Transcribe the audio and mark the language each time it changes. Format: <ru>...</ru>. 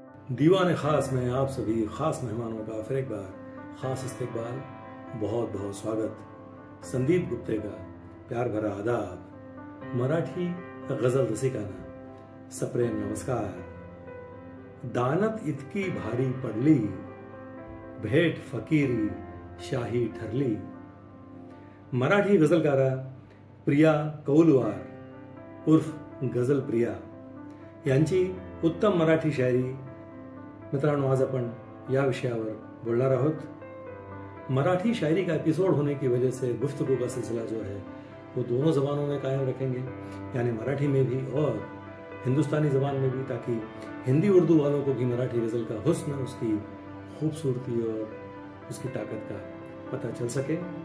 <hi>दीवाने खास में आप सभी खास मेहमानों का फिर एक बार खास इस्तकबाल, बहुत बहुत स्वागत. संदीप गुप्ते का प्यार भरा आदाब.</hi> <mr>मराठी गजल रसिकांना सप्रेम नमस्कार. दानत इतकी भारी पडली, भेट फकीरी शाही ठरली. मराठी गजलकारा प्रिया कौलवार उर्फ गजल प्रिया यांची उत्तम मराठी शायरी. मित्रांनो, आज अपन या विषयावर बोलणार आहोत.</mr> <hi>मराठी शायरी का एपिसोड होने की वजह से गुफ्तगू का सिलसिला जो है वो दोनों जबानों में कायम रखेंगे, यानी मराठी में भी और हिंदुस्तानी जबान में भी, ताकि हिंदी उर्दू वालों को भी मराठी गजल का हुस्न, उसकी खूबसूरती और उसकी ताकत का पता चल सके.</hi>